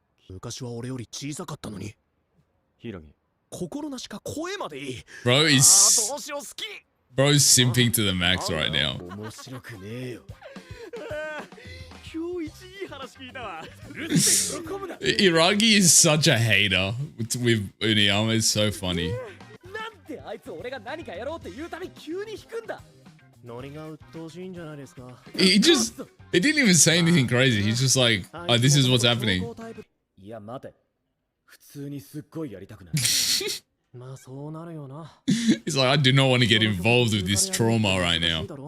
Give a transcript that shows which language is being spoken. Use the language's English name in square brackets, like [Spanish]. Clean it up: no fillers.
[Japanese] 昔は俺より小さかったのに。柊。心なしか声までいい。 [English] Bro is [Japanese] どうしよう好き。 [English] Bro's simping to the max right now. [Japanese] 面白くねえよ。今日一いい話聞いたわ。うるせえ喜ぶな。 [English] Iragi is such a hater with Uniyama. It's so funny. [Japanese] なんであいつ俺が何かやろうって言うたび急に引くんだ。ノリが鬱陶しいんじゃないですか。 [English] He didn't even say anything crazy. He's just like, oh, this is what's happening. [Japanese] いや待て。普通にすっごいやりたくない。まあそうなるよな。 [English] He's like, I do not want to get involved with this trauma right now.